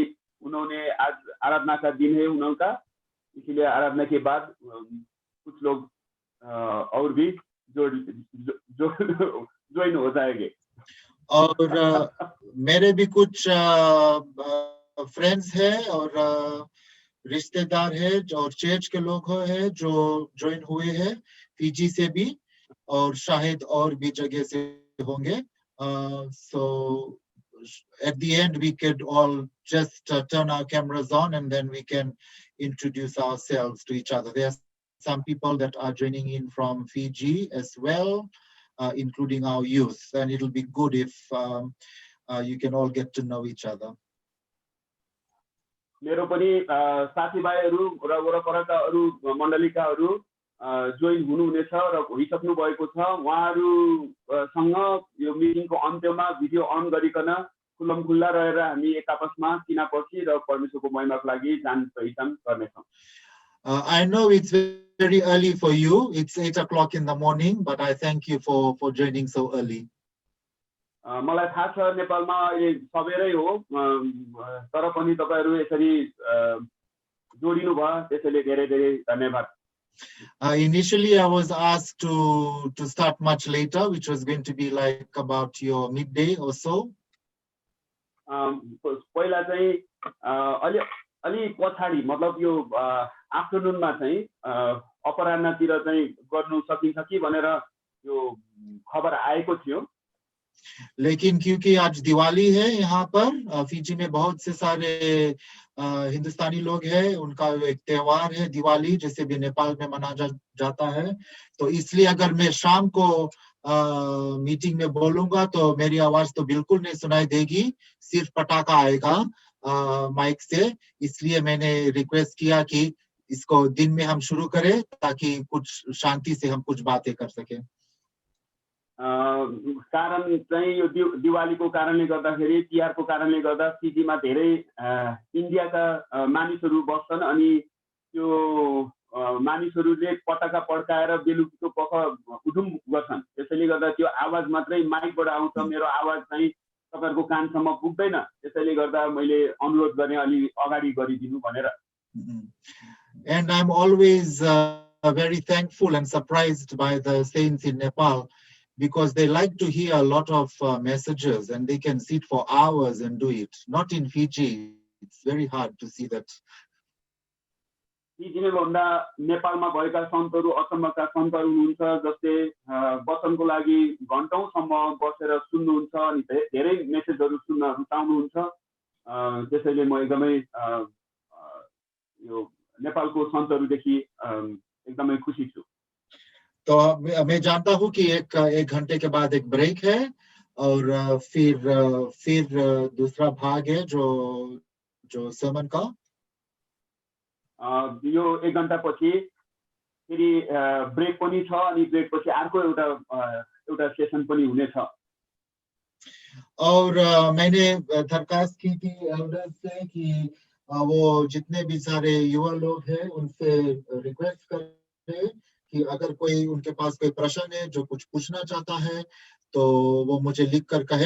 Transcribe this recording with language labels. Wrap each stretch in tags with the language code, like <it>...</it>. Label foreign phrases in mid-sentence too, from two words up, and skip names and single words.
<hi>उन्होंने आज आराधना का दिन है उनका, इसीलिए आराधना के बाद कुछ लोग और भी ज्वाइन हो जाएंगे। और मेरे भी कुछ फ्रेंड्स हैं और रिश्तेदार है और चर्च के लोग हैं जो ज्वाइन हुए हैं, फीजी से भी, और शायद और भी जगह से होंगे।</hi> <en>So at the end we could all just turn our cameras on and then we can introduce ourselves to each other. There are some people that are joining in from Fiji as well, including our youth, and it'll be good if you can all get to know each other.</en> <ne>मेरो पनि साथीभाइहरु र वरपरका अरु मण्डलीकाहरु जोइन हुनुहुनेछ र भइसक्नु भएको छ। उहाँहरुसँग यो मिटिङको अन्त्यमा भिडियो अन गरिकन खुल्लमखुल्ला रहेर हामी एक आपसमा चिनापछि र परमेश्वरको महिमाको लागि जान पहिचान गर्नेछौं।</ne> <en>I know it's very early for you. It's 8 o'clock in the morning, but I thank you for joining so early.</en> <ne>मलाई थाहा छ नेपालमा अहिले सबेरै हो, तर पनि तपाईहरु यसरी जोडिनु भयो, त्यसैले धेरै धेरै धन्यवाद।</ne> <en>Initially I was asked to start much later, which was going to be like about your midday or so.</en> <ne>पहिला चाहिँ अलि पछाडी, मतलब यो आफ्टरनुनमा चाहिँ अपराह्नतिर चाहिँ गर्नु सकिन्छ कि भनेर यो खबर आएको थियो।</ne> <hi>लेकिन क्योंकि आज दिवाली है यहाँ पर फिजी में बहुत से सारे हिंदुस्तानी लोग हैं, उनका एक त्योहार है दिवाली, जैसे भी नेपाल में मनाया जाता है। तो इसलिए अगर मैं शाम को मीटिंग में बोलूंगा तो मेरी आवाज तो बिल्कुल नहीं सुनाई देगी, सिर्फ पटाखा आएगा माइक से। इसलिए मैंने रिक्वेस्ट किया कि इसको दिन में हम शुरू करें ताकि कुछ शांति से हम कुछ बातें कर सकें।</hi> <ne>कारण चाहिँ यो दिवालीको कारणले गर्दाखेरि, तिहारको कारणले गर्दा फिजीमा धेरै इन्डियाका मानिसहरू बस्छन् अनि त्यो मानिसहरूले पटाका पड्काएर बेलुकीको पख उधुम गर्छन्। त्यसैले गर्दा त्यो आवाज मात्रै माइकबाट आउँछ, मेरो आवाज चाहिँ तपाईहरुको कानसम्म पुग्दैन। त्यसैले गर्दा मैले अनुरोध गर्ने अलि अगाडि गरिदिनु भनेर।</ne> <en>And I'm always very thankful and surprised by the saints in Nepal, because they like to hear a lot of messages and they can sit for hours and do it. Not in Fiji. It's very hard to see that.</en> <ne>फिजीले भन्दा नेपालमा भएका सन्तहरू अचम्मका सन्तहरू हुनुहुन्छ, जसले वचनको लागि घण्टौंसम्म बसेर सुन्नुहुन्छ अनि धेरै मेसेजहरू सुन्न रुचाउनुहुन्छ। त्यसैले म एकदमै यो नेपालको सन्तहरूदेखि एकदमै खुसी छु।</ne> <hi>तो मैं जानता हूँ कि एक घंटे के बाद एक ब्रेक है और फिर दूसरा भाग है जो सर्मन का।</hi> <ne>यो एक घण्टा पछि फेरि ब्रेक पनि छ अनि ब्रेक पछि अर्को एउटा सेसन पनि हुनेछ।</ne> <hi>और मैंने दरखास्त की थी एल्डर्स से कि वो जितने भी सारे युवा लोग हैं उनसे रिक्वेस्ट करें कि अगर कोई उनके पास कोई प्रश्न है, जो कुछ पूछना चाहता है, तो वो मुझे लिख कर कहे।</hi>